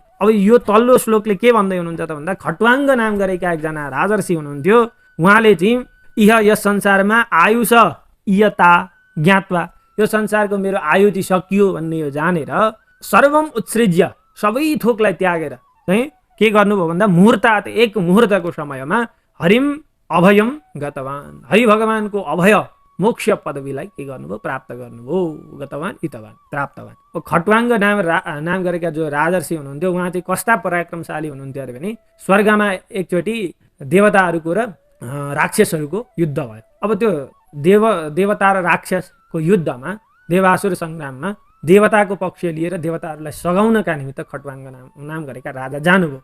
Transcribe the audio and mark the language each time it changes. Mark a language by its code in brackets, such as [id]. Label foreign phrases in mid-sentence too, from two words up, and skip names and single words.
[ne] अब यो तल्लो श्लोकले के भन्दै हुनुहुन्छ त भन्दा खट्वाङ्ग नाम गरेका एकजना राजर्षि हुनुहुन्थ्यो, उहाँले चाहिँ इह यस संसारमा [sa] आयुष इयता ज्ञात्वा, [ne] यो संसारको मेरो आयु चाहिँ सकियो भन्ने यो जानेर [sa] सर्वम उत्सृज्य, [ne] सबै थोकलाई त्यागेर चाहिँ के गर्नुभयो भन्दा मुहुर्तात एक मुहुर्तको समयमा [sa] हरिम अभयम गतवान, [ne] हरि भगवानको अभय मोक्ष पदवीलाई के गर्नुभयो, प्राप्त गर्नुभयो। [sa] गतवान इतवान प्राप्तवान। [ne] खट्वाङ्ग नाम गरेका जो राजर्षि हुनुहुन्थ्यो उहाँ चाहिँ कस्ता पराक्रमशाली हुनुहुन्थ्यो अरे भने स्वर्गमा एकचोटि देवताहरूको र राक्षसहरूको युद्ध भयो। अब त्यो देवता र राक्षसको युद्धमा देवासुर सङ्ग्राममा देवताको पक्ष लिएर देवताहरूलाई सघाउनका निमित्त खट्वाङ्ग नाम गरेका राजा जानुभयो।